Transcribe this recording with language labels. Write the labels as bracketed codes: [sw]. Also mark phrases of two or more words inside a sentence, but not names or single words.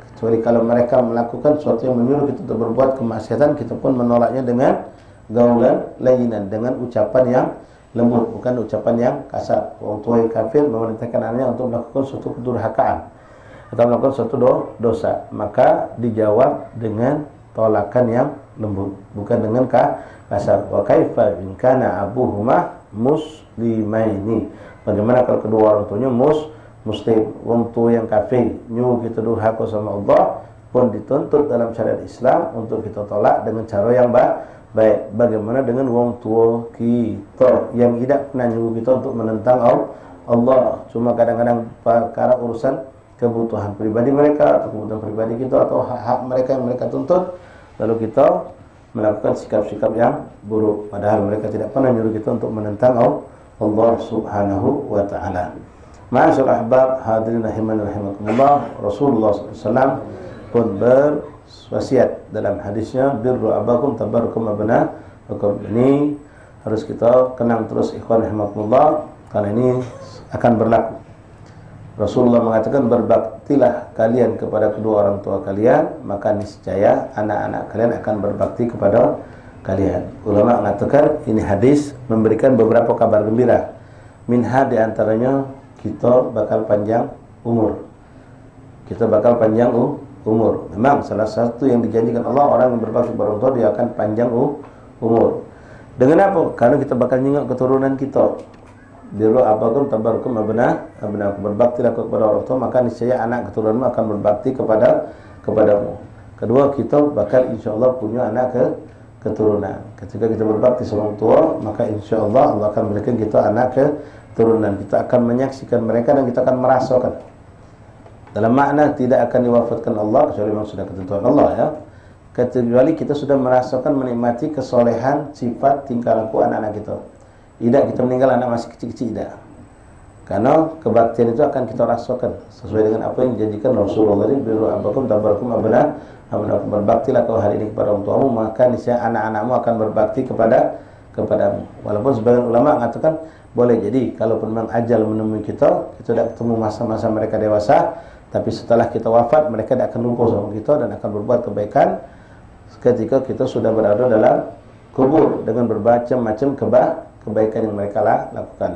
[id] Kecuali kalau mereka melakukan sesuatu yang menyuruh kita untuk berbuat kemaksiatan, kita pun menolaknya dengan [ar] قولا لينا, [id] dengan ucapan yang lembut, bukan ucapan yang kasar. Orang tua yang kafir memerintahkan anaknya untuk melakukan suatu kedurhakaan atau melakukan suatu dosa, maka dijawab dengan tolakan yang lembut, bukan dengan kasar. [ar] وكيف إن كان أبوهما مسلمين. [id] Bagaimana kalau kedua orang tuanya muslim, orang tua yang kafir nyuruh kita durhaka sama Allah, pun dituntut dalam syariat Islam untuk kita tolak dengan cara yang baik. Bagaimana dengan orang tua kita yang tidak pernah nyuruh kita untuk menentang Allah, cuma kadang-kadang perkara urusan kebutuhan pribadi mereka atau kebutuhan pribadi kita atau hak-hak mereka yang mereka tuntut, lalu kita melakukan sikap-sikap yang buruk, padahal mereka tidak pernah nyuruh kita untuk menentang Allah [ar] سبحانه وتعالى. معاشر الأحباب الحاضرين رحمكم الله, [id] Rasulullah SAW pun berwasiat dalam hadisnya, [ar] بروا آباءكم تبركم أبناؤكم. [id] Ini harus kita kenang terus [ar] إخوان رحمكم الله, [id] karena ini akan berlaku. Rasulullah mengatakan, berbaktilah kalian kepada kedua orang tua kalian, maka niscaya anak-anak kalian akan berbakti kepada kalian. Ulama mengatakan ini hadis memberikan beberapa kabar gembira. Minha, di antaranya kita bakal panjang umur. Kita bakal panjang umur. Memang salah satu yang dijanjikan Allah, orang yang berbakti kepada orang tua dia akan panjang umur. Dengan apa? Karena kita bakal nyengok keturunan kita. [ar] بروا آباءكم تبركم أبناؤكم, [id] berbaktilah kepada orang tua maka niscaya anak keturunanmu akan berbakti kepadamu. Kedua, kita bakal insyaallah punya anak keturunan. Ketika kita berbakti sama orang tua, maka insyaallah Allah akan berikan kita anak keturunan. Kita akan menyaksikan mereka dan kita akan merasakan. Dalam makna tidak akan diwafatkan Allah kecuali memang sudah ketentuan Allah ya. Kecuali kita sudah merasakan menikmati kesolehan sifat tingkah laku anak-anak kita. Tidak kita meninggal anak masih kecil-kecil tidak. Karena kebaktian itu akan kita rasakan sesuai dengan apa yang dijanjikan Rasulullah tadi, [ar] بروا آباءكم تبركم أبناؤكم, [id] berbaktilah kau hari ini kepada orang tuamu maka niscaya anak-anakmu akan berbakti kepadamu. Walaupun sebagian ulama mengatakan boleh jadi kalaupun memang ajal menemui kita tidak ketemu masa-masa mereka dewasa, tapi setelah kita wafat mereka tidak akan lupa sama kita dan akan berbuat kebaikan ketika kita sudah berada dalam kubur dengan berbagai macam kebaikan yang mereka lakukan.